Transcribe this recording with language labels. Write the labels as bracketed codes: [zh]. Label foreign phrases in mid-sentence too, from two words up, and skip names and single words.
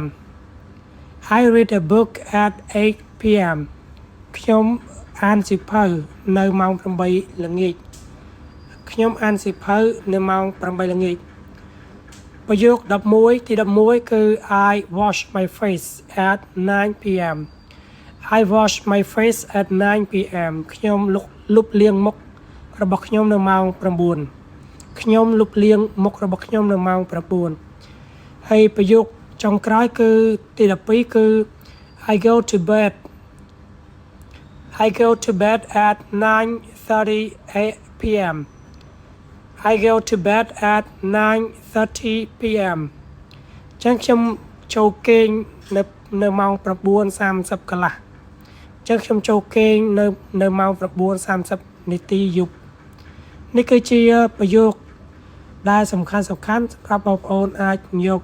[en] I read a book at 8 p.m. [km] ខ្ញុំអានសៀវភៅនៅម៉ោង8ល្ងាចខ្ញុំអានសៀវភៅនៅម៉ោង8ល្ងាចប្រយោគ11ទី11គឺ [en] I wash my face at 9 p.m. I wash my face at 9 p.m. [km] ខ្ញុំលុបលាងមុខរបស់ខ្ញុំនៅម៉ោង9ខ្ញុំលុបលាងមុខរបស់ខ្ញុំនៅម៉ោង9ហើយប្រយោគចុងក្រោយគឺទី12គឺ [en] I go to bed at 9:30 p.m. I go to bed at 9:30 p.m. [km] ចឹងខ្ញុំចូលគេងនៅម៉ោង9:30កន្លះចឹងខ្ញុំចូលគេងនៅម៉ោង9:30នាទីយប់នេះគឺជាប្រយោគដែលសំខាន់សម្រាប់បងប្អូនអាចយក